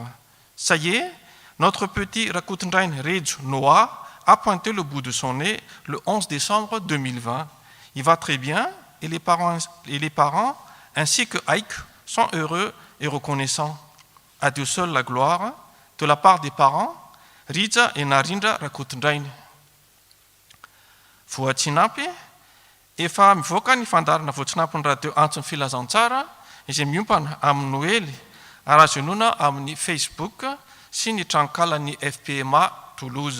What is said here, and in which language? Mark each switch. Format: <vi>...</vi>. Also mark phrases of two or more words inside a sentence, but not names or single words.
<fr>Ça y est, notre petit Rakutendrain Rej Noah a pointé le bout de son nez le 11 décembre 2020. Il va très bien et les parents ainsi que Ike sont heureux et reconnaissants. À Dieu seul la gloire, de la part des parents, Rija et Narindra Rakutendrain.</fr> <mg>Voatsinapy, efa mivoaka ny fandarana voatsinapy ny radio antson'ny filazantsara izay miompana amin'ny Noël ary azo inoana amin'ny Facebook sy ny trankalan'ny FPMA Toulouse.</mg>